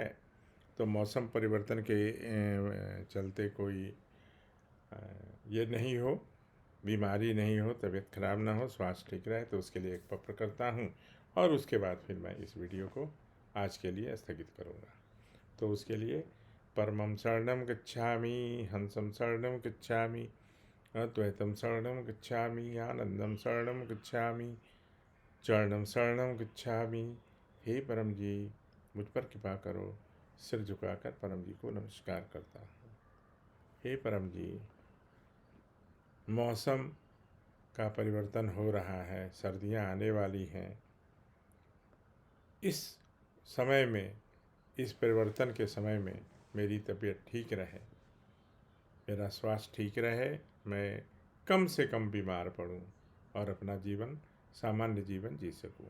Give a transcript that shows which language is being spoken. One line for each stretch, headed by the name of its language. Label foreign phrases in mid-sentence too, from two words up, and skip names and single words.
Hindi: तो मौसम परिवर्तन के चलते कोई ये नहीं हो, बीमारी नहीं हो, तबीयत खराब ना हो, स्वास्थ्य ठीक रहे, तो उसके लिए एक पत्र करता हूँ। और उसके बाद फिर मैं इस वीडियो को आज के लिए स्थगित करूँगा। तो उसके लिए
Sanskrit: परमं शरणं गच्छामि, हंसं शरणं गच्छामि, अद्वैतम शरणं गच्छामि, आनंदम शरणं गच्छामि, चरणम शरणं गच्छामि।
Hindi: हे परम जी, मुझ पर कृपा करो। सिर झुकाकर परम जी को नमस्कार करता हूँ। हे परम जी, मौसम का परिवर्तन हो रहा है, सर्दियाँ आने वाली हैं। इस समय में, इस परिवर्तन के समय में मेरी तबीयत ठीक रहे, मेरा स्वास्थ्य ठीक रहे, मैं कम से कम बीमार पड़ूं और अपना जीवन, सामान्य जीवन जी सकूं।